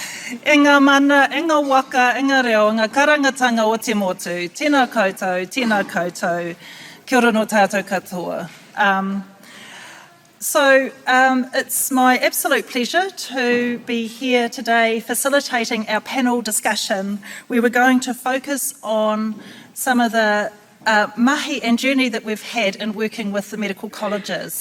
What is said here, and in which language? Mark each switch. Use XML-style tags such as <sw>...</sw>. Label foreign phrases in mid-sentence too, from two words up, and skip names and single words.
<mi>Ngā mana, ngā waka, ngā reo, ngā karangatanga o te motu, tēnā koutou, kia ora no tātou katoa.</mi> <en>It's my absolute pleasure to be here today facilitating our panel discussion where we're going to focus on some of the mahi and journey that we've had in working with the medical colleges.</en>